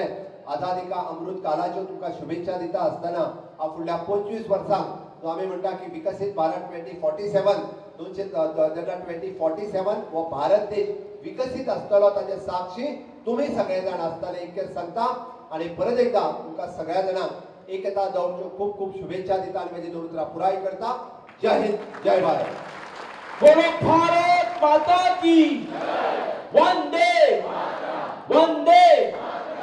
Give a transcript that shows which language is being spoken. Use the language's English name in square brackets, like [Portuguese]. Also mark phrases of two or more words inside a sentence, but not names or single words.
[Konkani] आझादी का अमृत कालाच्यो तुमकां शुभेच्छा दिता आसतना फुडल्या 25 वर्सांक जो आम्ही म्हणटा की विकसित भारत 2047 2047 हो भारत देश विकसित आसतलो ताचे साक्षी तुम्ही सगळे जाण आसतले इतकेच सांगता आणि परत एकदा तुमकां सगळ्या जाणांक एकता दौडच्यो खूप खूप शुभेच्छा दिता आणि माझी दोन उतरां पुराय करता. [Hindi] जय हिंद, जय भारत. बोलो भारत माता की वंदे वंदे